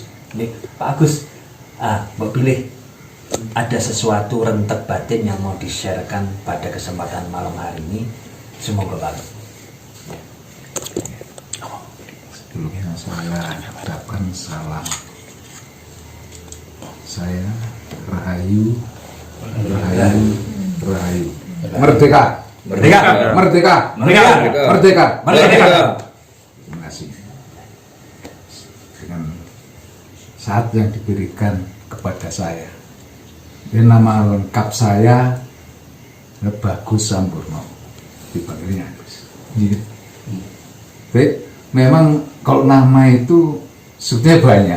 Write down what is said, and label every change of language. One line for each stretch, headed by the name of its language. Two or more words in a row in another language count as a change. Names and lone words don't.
Indonesian: Nih Pak Agus, mbok pilih ada sesuatu rentek batin yang mau di-sharekan pada kesempatan malam hari ini. Semoga Pak. Sebelumnya saya ucapkan salam. Saya Rahayu, Rahayu, Rahayu. Merdeka, Merdeka, merdeka, merdeka, merdeka, merdeka. Terima kasih. Dengan saat yang diberikan kepada saya, ini nama lengkap saya Bagus Sampurno, dipanggilnya Agus. Baik, memang kalau nama itu sebetulnya banyak.